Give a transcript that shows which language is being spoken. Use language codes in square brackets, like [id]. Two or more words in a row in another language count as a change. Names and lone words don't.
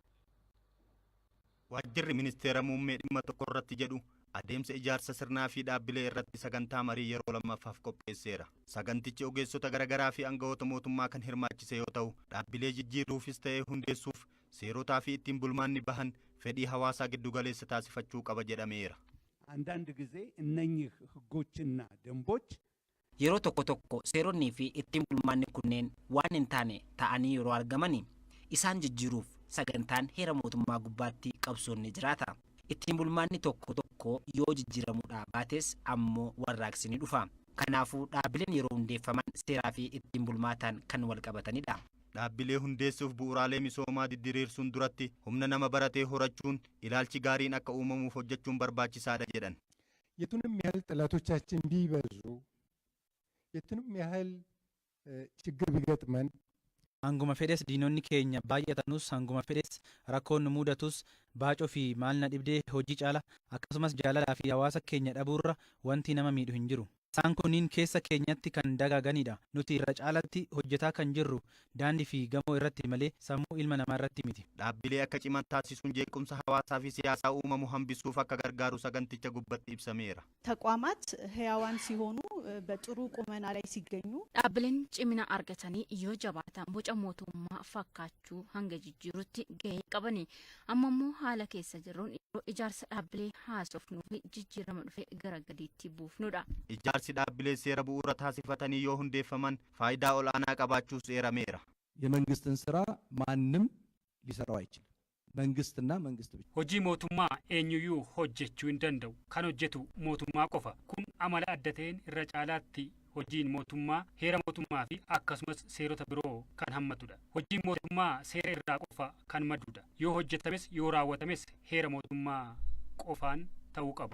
[om] Waajjirri ministeera muummee dhimma tokko irratti jedhu adeemsa ijaarsa sirnaa fi dhaabbilee irratti sagantaa marii yeroo lammaffaaf qopheesseera. Sagantichi ogeessota garaagaraa fi aangawoota mootummaa kan hirmaachise yoo ta'u, dhaabbilee jijjiiruufis ta'ee hundeessuuf seerotaa fi ittiin bulmaanni bahan fedhii hawaasaa giddugaleessa taasifachuu qaba jedhameera. [am] አንዳንድ ጊዜ እነኚህ ህጎችና ደንቦች [om] yeroo tokko tokko seeronni fi ittiin bulmaanni kunneen waan hin taane ta'anii yeroo argamani isaan jijjiiruuf sagantaan heera mootummaa gubbaatti qabsoon ni jiraata. Ittiin bulmaanni tokko tokko yoo jijjiiramuudhaa baates ammoo warraaqsi ni dhufa. Kanaafuu dhaabbileen yeroo hundeeffaman seeraa fi ittiin bulmaataan kan wal qabatanidha. Dhaabbilee hundeessuuf bu'uuraalee misoomaa diriirsuun duratti humna nama baratee horachuun ilaalchi gaariin akka uumamuuf hojjechuun barbaachisaadha jedhan. [am] የቱንም ያህል ጠላቶቻችን ቢበዙ የቱንም ያህል ችግር ቢገጥመን [om] hanguma fedhes diinonni keenya baay'atanus hanguma fedhes rakkoon nu mudatus baacoo fi maalna dhibdee hojii caala akkasumas jaalalaa fi hawaasa keenya dhabuurra wanti nama miidhu hin jiru. Isaan kunniin keessa keenyatti kan dagaaganidha. Nuti irra caalatti hojjetaa kan jirru daandii fi gamoo irratti malee sammuu ilma namaa irratti miti. Dhaabbilee akka ciman taasisuun jeequmsa hawaasaa fi siyaasaa uumamu hambisuuf akka gargaaru saganticha gubbatti ibsameera. [am] ተቋማት ህያዋን ሲሆኑ በጥሩ ቁመና ላይ ሲገኙ [om] dhaabbileen cimina argatanii yoo jabaatan boca mootummaa fakkaachuu hanga jijjiirutti gahee qabani. Amma immoo haala keessa jirruun yeroo ijaarsa dhaabbilee haasofnuu fi jijjiirama dhufee gara gadiitti buufnudha. Ijaarsi dhaabbilee seera bu'uura taasifatanii yoo hundeeffaman faayidaa olaanaa qabaachuus eerameera. [am] የመንግስትን ስራ ማንም ሊሰራው አይችልም። መንግስትና መንግስት ብቻ [om] hojii mootummaa eenyuyyuu hojjechuu hin danda'u. Kan hojjetu mootummaa qofa. Kun amala adda ta'een irra caalaatti hojiin mootummaa heera mootummaa fi akkasumas seerota biroo kan hammatudha. Hojiin mootummaa seera irraa qofa kan madduudha. Yoo hojjetames yoo raawwatames heera mootummaa qofaan ta'uu qaba.